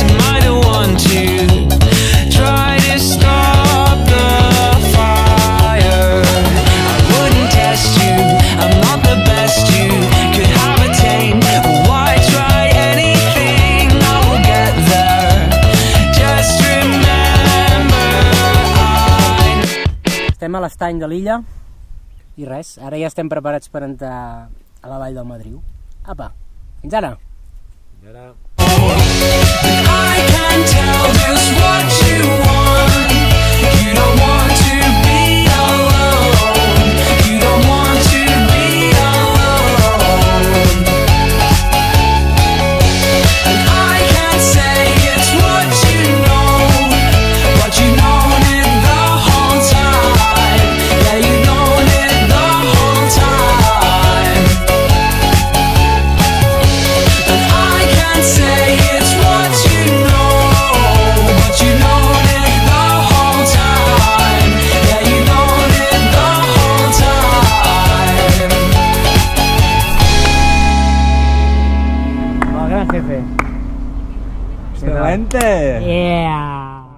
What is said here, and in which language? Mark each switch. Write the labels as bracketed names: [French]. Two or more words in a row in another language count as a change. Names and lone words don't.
[English] Am I the one to try to stop the fire? I wouldn't test you, I'm not the best you could have attained. Why try anything? I will get there. Just remember [Catalan] Estem a l'estany de l'illa i res, ara ja estem preparats per entrar a la vall del Madriu. Apa, fins ara! [English] I can tell just what you want. You don't want to be alone. You don't want to be alone. And I can't say it's what you know, but you known it the whole time. Yeah, you known it the whole time. And I can't say it's what you know, but you known it the whole time. Yeah, you known it the whole time. [Spanish] El gran jefe. Excelente! [English] Yeah!